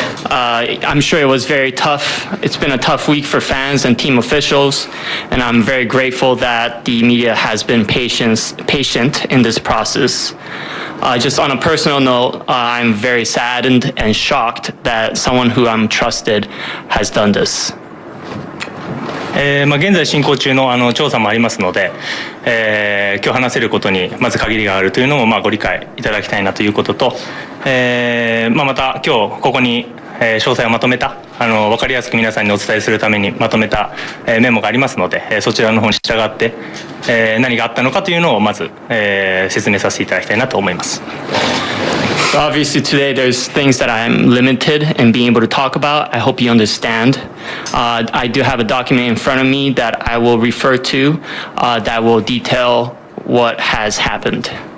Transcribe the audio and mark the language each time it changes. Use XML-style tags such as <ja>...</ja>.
<en>I'm sure it was very tough. It's been a tough week for fans and team officials, and I'm very grateful that the media has been patient in this process. Just on a personal note, I'm very saddened and shocked that someone who I'm trusted has done this.</en> <ja>現在進行中の調査もありますので、今日話せることにまず限りがあるというのもご理解いただきたいなということと、また今日ここに詳細をまとめた分かりやすく皆さんにお伝えするためにまとめたメモがありますので、そちらの方に従って何があったのかというのをまず説明させていただきたいなと思います。</ja> <en>Obviously today there's things that I'm limited in being able to talk about. I hope you understand. I do have a document in front of me that I will refer to that will detail what has happened.</en>